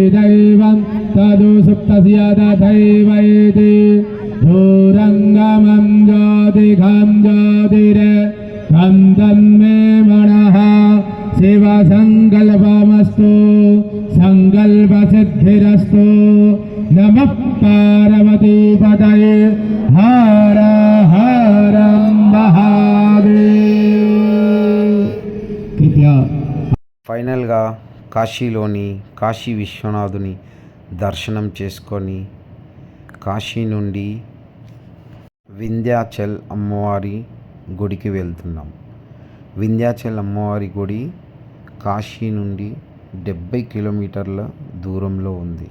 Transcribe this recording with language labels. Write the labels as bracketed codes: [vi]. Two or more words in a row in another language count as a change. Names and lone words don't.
[sa] दैवं तदु सुप्तस्य तथैवैति दूरङ्गमं ज्योतिघं ज्योतिरे तं तन्मे मनः शिवसङ्कल्पमस्तु सङ्कल्पसिद्धिरस्तु नमः पार्वतीपतये हर हर महादेव। [hi] कृपया [te] ఫైనల్గా కాశీలోని కాశీ విశ్వనాథుని దర్శనం చేసుకొని కాశీ నుండి వింధ్యాచల్ అమ్మవారి గుడికి వెళ్తున్నాం. వింధ్యాచల్ అమ్మవారి గుడి కాశీ నుండి 70 కిలోమీటర్ల దూరంలో ఉంది.